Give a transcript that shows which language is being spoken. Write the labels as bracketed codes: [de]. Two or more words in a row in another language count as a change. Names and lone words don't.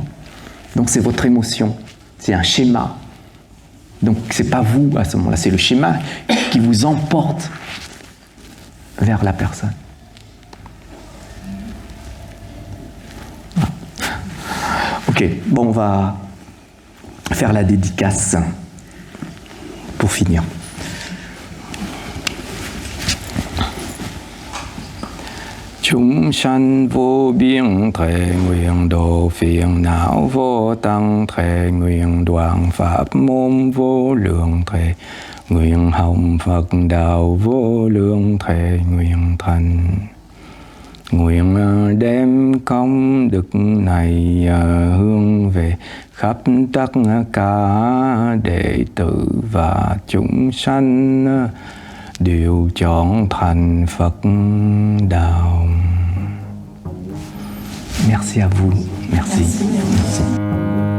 [fr] Donc c'est votre émotion, c'est un schéma. Donc c'est pas vous à ce moment-là, c'est le schéma qui vous emporte vers la personne. Voilà. Ok, bon, on va faire la dédicace pour finir. [vi] Chúng sanh vô biên thệ nguyện độ phiền não vô tăng thệ nguyện đoạn pháp môn vô lượng thệ nguyện hồng Phật đạo vô lượng thệ nguyện thành. Nguyện đem công đức này hướng về khắp tất cả đệ tử và chúng sanh đều chọn thành Phật đạo. [fr] Merci à vous. Merci.